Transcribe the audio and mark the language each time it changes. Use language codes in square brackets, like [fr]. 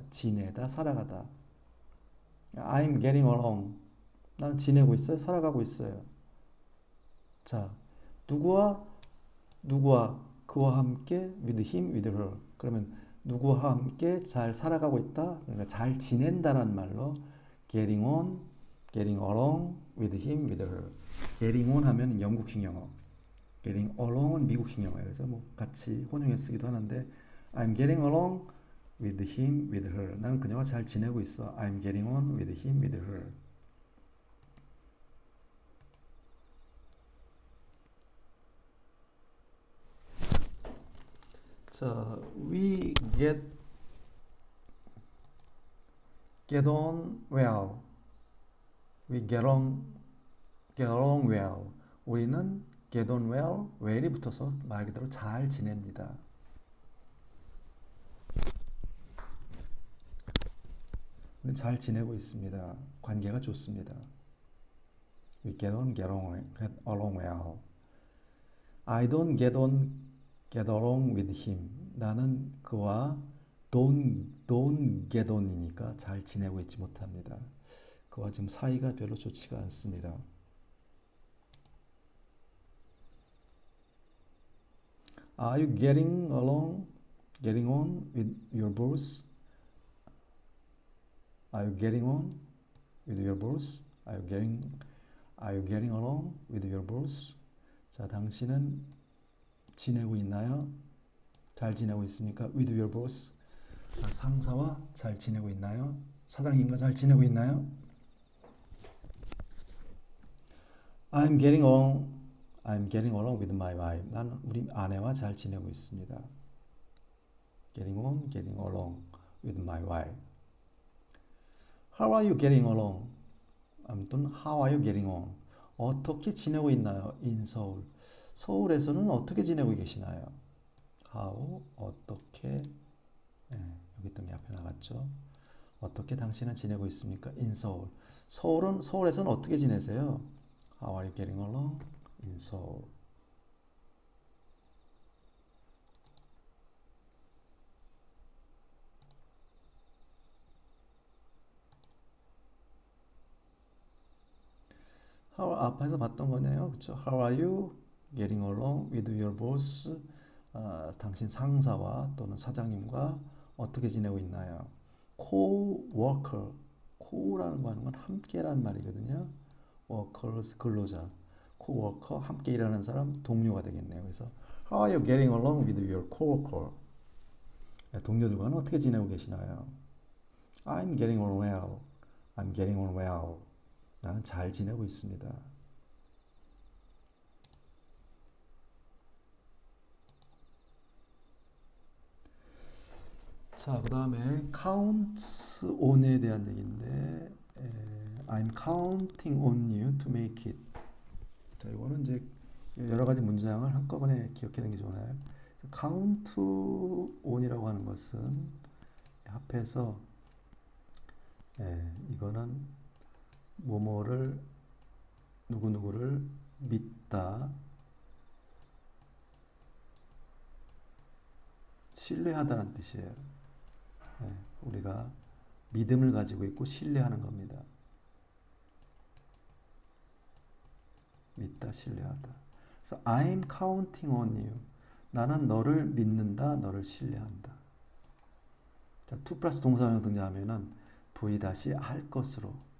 [ko] 지내다, 살아가다. [en] I'm getting along. [ko] 나는 지내고 있어요, 살아가고 있어요. 자, 누구와 그와 함께 [en] with him, with her. [ko] 그러면 누구와 함께 잘 살아가고 있다. 그러니까 잘 지낸다란 말로 [en] getting along with him, with her. [ko] getting on 하면 영국식 영어, getting along은 미국식 영어예요. 그래서 뭐 같이 혼용해 쓰기도 하는데 [en] I'm getting along with him, with her. [ko] 나는 그녀와 잘 지내고 있어. [en] I'm getting on with him, with her. 자, we get on well. We get along well. [ko] 우리는 get on well, well이 붙어서 말 그대로 잘 지냅니다. 우리는 잘 지내고 있습니다. 관계가 좋습니다. [en] We get along well. I don't get along with him. [ko] 나는 그와 don't get on이니까 잘 지내고 있지 못합니다. 그와 지금 사이가 별로 좋지가 않습니다. [en] Are you getting on with your boss? Are you getting on with your boss? Are you getting along with your boss? [ko] 자, 당신은 지내고 있나요? 잘 지내고 있습니까? [en] With your boss. [ko] 상사와 잘 지내고 있나요? 사장님과 잘 지내고 있나요? [en] I'm getting along with my wife. [ko] 나는 우리 아내와 잘 지내고 있습니다. [en] getting along with my wife. How are you getting along? 아무튼 how are you getting on? [ko] 어떻게 지내고 있나요? [en] In Seoul. [ko] 서울에서는 어떻게 지내고 계시나요? how, 어떻게, 여기 또 앞에 나갔죠. 어떻게 당신은 지내고 있습니까? [en] In Seoul. [ko] 서울에서는 어떻게 지내세요? [en] How are you getting along in Seoul? [ko] 앞에서 봤던 거네요. 그렇죠? [en] How are you getting along with your boss? [ko] 당신 상사와 또는 사장님과 어떻게 지내고 있나요? [en] Co-worker. [ko] co라는 거 하는 건 함께라는 말이거든요. workers, 근로자. co-worker, 함께 일하는 사람, 동료가 되겠네요. [en] 그래서 How are you getting along with your co-worker? [ko] 동료들과는 어떻게 지내고 계시나요? [en] I'm getting on well. I'm getting on well. [ko] 나는 잘 지내고 있습니다. 자, 그 다음에 count on에 대한 얘기인데 [en] I'm counting on you to make it. [ko] 자, 이거는 이제 여러 가지 문장을 한꺼번에 기억해두는 게 좋아요. count on이라고 하는 것은 합해서 이거는 뭐뭐를 누구누구를 믿다, 신뢰하다는 뜻이에요. 우리가 믿음을 가지고 있고 신뢰하는 겁니다. 믿다, 신뢰하다. [en] 그래서 I'm counting on you. [ko] 나는 너를 믿는다, 너를 신뢰한다. 자, to 플러스 동사형 등장하면은 V 다시 할 것으로.